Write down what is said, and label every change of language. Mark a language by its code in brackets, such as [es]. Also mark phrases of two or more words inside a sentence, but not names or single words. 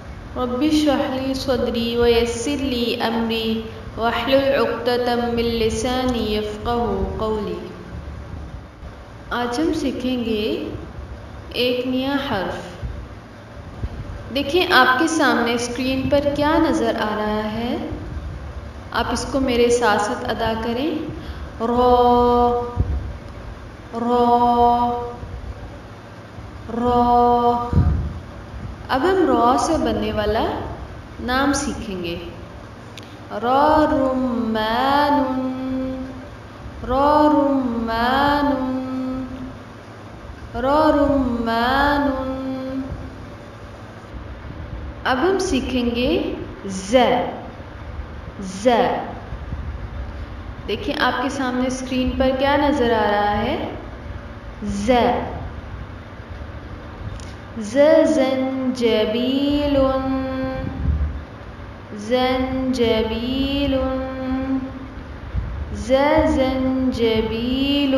[ar] رب اشرح لی صدری ویسر لی امری واحلل عقدۃ من لسانی یفقہوا قولی۔ [ur] آج ہم سیکھیں گے ایک نیا حرف۔ دیکھیں آپ کے سامنے اسکرین پر کیا نظر آ رہا ہے، آپ اس کو میرے ساتھ ساتھ ادا کریں۔ رو رو رو۔ اب ہم رو سے بننے والا نام سیکھیں گے۔ رو رمان، رو رمان، رو رمان۔ اب ہم سیکھیں گے ز۔ ز۔ دیکھیں آپ کے سامنے اسکرین پر کیا نظر آ رہا ہے، ز۔ ز زنجبیل، زنجبیل، ز زنجبیل۔